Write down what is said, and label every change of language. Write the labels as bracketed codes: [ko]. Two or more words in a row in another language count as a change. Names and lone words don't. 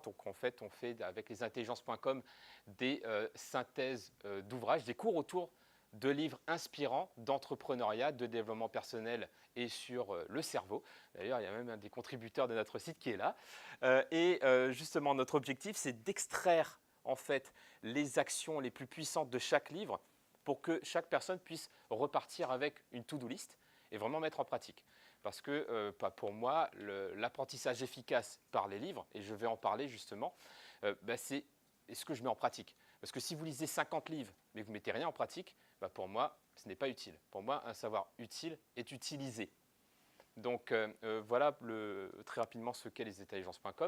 [fr] Donc, en fait, on fait avec lesintelligences.com des synthèses d'ouvrages, des cours autour de livres inspirants d'entrepreneuriat, de développement personnel et sur le cerveau. D'ailleurs, il y a même un des contributeurs de notre site qui est là. Justement, notre objectif, c'est d'extraire en fait les actions les plus puissantes de chaque livre pour que chaque personne puisse repartir avec une [en] to-do list [fr] et vraiment mettre en pratique. Parce que pour moi, l'apprentissage efficace par les livres, et je vais en parler justement, c'est ce que je mets en pratique. Parce que si vous lisez 50 livres, mais que vous ne mettez rien en pratique, pour moi, ce n'est pas utile. Pour moi, un savoir utile est utilisé. Donc voilà très rapidement ce qu'est lesintelligences.com.